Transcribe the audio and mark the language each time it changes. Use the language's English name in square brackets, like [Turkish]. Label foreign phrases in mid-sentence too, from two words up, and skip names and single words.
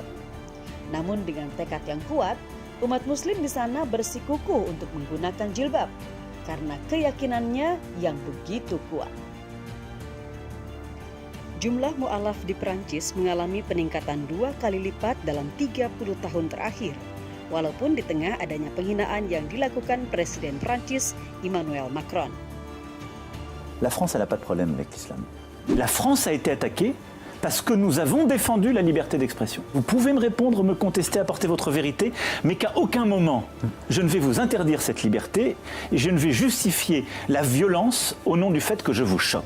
[Indonesian] Namun dengan tekad yang kuat, umat Muslim di sana bersikukuh untuk menggunakan jilbab karena keyakinannya yang begitu kuat. Jumlah mu'alaf di Prancis mengalami peningkatan 2 kali lipat dalam 30 tahun terakhir. Walaupun di tengah adanya penghinaan yang dilakukan Presiden Prancis Emmanuel Macron. [French] La France, elle n'a pas de problème avec l'islam. La France a été attaquée parce que nous avons défendu la liberté d'expression. Vous pouvez me répondre, me contester, apporter votre vérité, mais qu'à aucun moment, je ne vais vous interdire cette liberté et je ne vais justifier la violence au nom du fait que je vous choque.